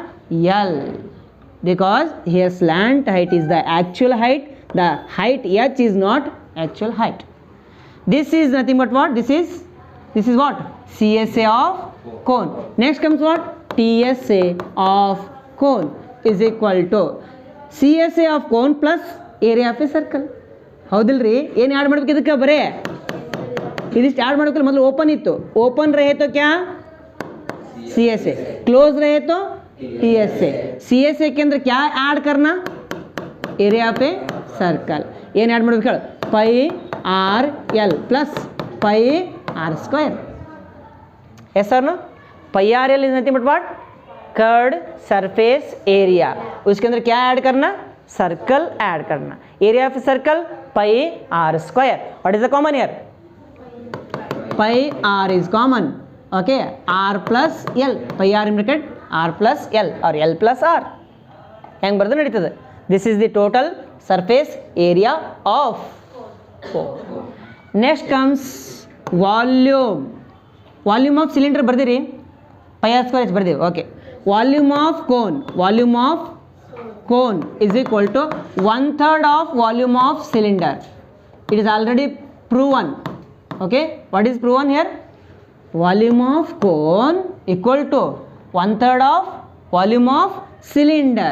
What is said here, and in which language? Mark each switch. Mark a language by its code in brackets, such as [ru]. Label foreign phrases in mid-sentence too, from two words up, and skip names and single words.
[en] L, because here slant height is the actual height, the height h is not actual height. This is nothing but what? This is what? CSA of cone. Next comes what? TSA of cone is equal to CSA of cone plus area of a circle. [kn] ಹೌದಿಲ್ರಿ? ಏನು ಆ್ಯಡ್ ಮಾಡ್ಬೇಕು ಇದಕ್ಕೆ? ಬರೇ ಇದಿಷ್ಟು ಆ್ಯಡ್ ಮಾಡ್ಬೇಕಲ್ಲ. ಮೊದಲು ಓಪನ್ ಇತ್ತು, [hi] ओपन रहे तो क्या? [kn] CSA. [hi] क्लोज रहे तो TSA. CSA के अंदर क्या ऐड करना? [en] area pe circle. [kn] ಏನು ಆ್ಯಡ್ ಮಾಡ್ಬೇಕು ಹೇಳು? [en] pi r l plus pi r square. yes or no? Pi r L is nothing but what? curved surface area, [hi] उसके अंदर क्या ऐड करना, सर्कल ऐड करना, [en] area of circle pi r square. what is the common here, pi r is common. okay, r plus l, pi r in bracket r plus l और l plus r [kn] ಹೆಂಗೆ ಬರೆದು ನಡೀತದೆ. [en] this is the total surface area of cone. next comes volume. volume of cylinder [kn] ಬರ್ದಿರಿ, [en] pi r square h [kn] ಬರ್ದೀವಿ. [en] okay, volume of cone, volume of cone is equal to 1/3 of volume of cylinder. It is already proven. Okay, what is proven here? Volume of cone equal to 1/3 of volume of cylinder.